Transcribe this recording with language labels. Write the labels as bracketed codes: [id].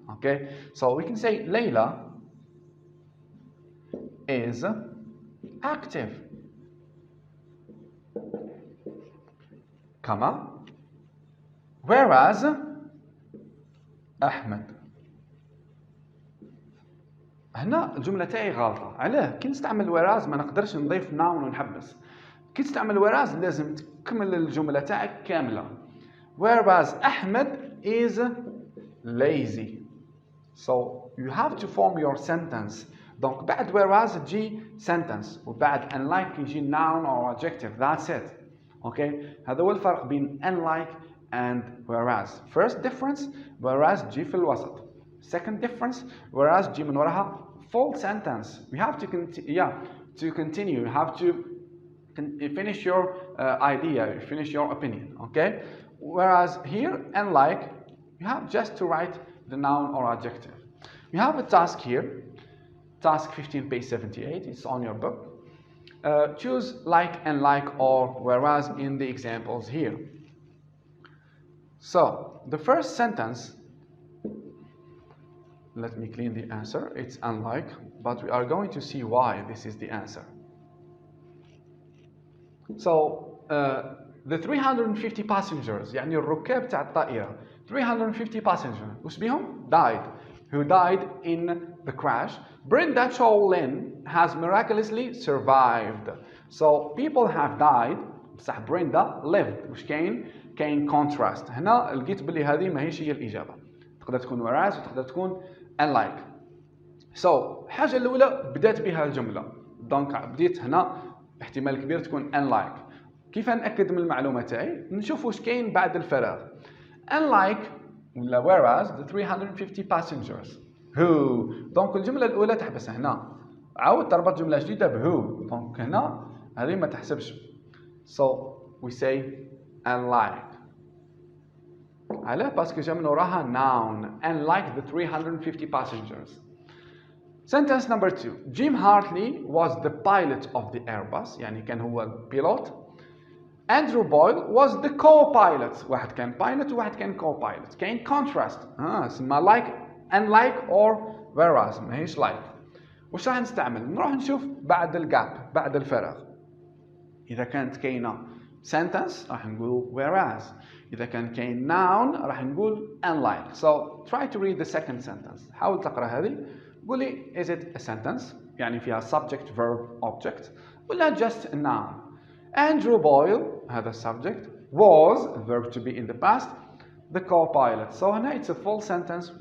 [en] Okay, so we can say Layla is active, كما whereas Ahmed. [ar] هنا الجملة تاعي غلطة. علاه؟ كي نستعمل whereas ما نقدرش نضيف noun ونحبس. كي تستعمل whereas لازم تكمل الجملة تاعك كاملة. [en] Whereas Ahmed is lazy. So you have to form your sentence. Donc [ar] بعد [en] whereas [ar] تجي [en] sentence [ar] وبعد [en] unlike [ar] يجي [en] noun or adjective. That's it. Okay. [ar] هذا هو الفرق بين unlike and whereas. [en] First difference, [ar] whereas تجي في الوسط. [en] Second difference, [ar] whereas تجي من وراها [en] full sentence. You have to continue. You have to finish your idea, finish your opinion, okay? Whereas here, unlike, you have just to write the noun or adjective. You have a task here, task 15, page 78, it's on your book. Choose like and like or whereas in the examples here. So, the first sentence, let me clean the answer, it's unlike, but we are going to see why this is the answer. So the 350 passengers, [ar] يعني الركاب تاع الطائرة [en] 350 passengers [ar] وش بيهم؟ [en] died. Who died in the crash. Brenda Cholin has miraculously survived. So people have died [ar] بصح [en] Brenda lived. [ar] وش كاين؟ كاين contrast. هنا لقيت بلي هذه ماهيش هي الإجابة. تقدر تكون whereas وتقدر تكون unlike. So الحاجة الأولى بدأت بها الجملة. دونك بديت هنا احتمال كبير تكون unlike. كيف نأكد من المعلومة تاعي؟ نشوف واش كاين بعد الفراغ. Unlike ولا whereas [en] the 350 passengers. who. [ar] دونك الجملة الأولى تحبس هنا، عاود تربط جملة جديدة بهو، دونك هنا هذه ما تحسبش. [en] So we say unlike. [ar] علاه؟ باسكو جا من وراها noun. [en] Unlike the 350 passengers. Sentence number 2. Jim Hartley was the pilot of the Airbus. [ar] يعني كان هو البيلوت. [en] Andrew Boyle was the co-pilot. [ar] واحد كان pilot وواحد كان co-pilot. كاين [en] contrast. [ar] اسمها [en] like, unlike or whereas. [ar] ماهيش like. وش راح نستعمل؟ نروح نشوف بعد الجاب، بعد الفراغ. إذا كانت كاينة sentence راح نقول whereas. إذا كان كاين noun راح نقول unlike. [en] So try to read the second sentence. [ar] حاول تقرأ هذه. قولي [en] is it a sentence؟ [ar] يعني فيها subject, verb, object ولا just a noun. [en] Andrew Boyle [ar] هذا [en] subject was verb to be in the past the co-pilot. So [ar] هنا [en] it's a full sentence.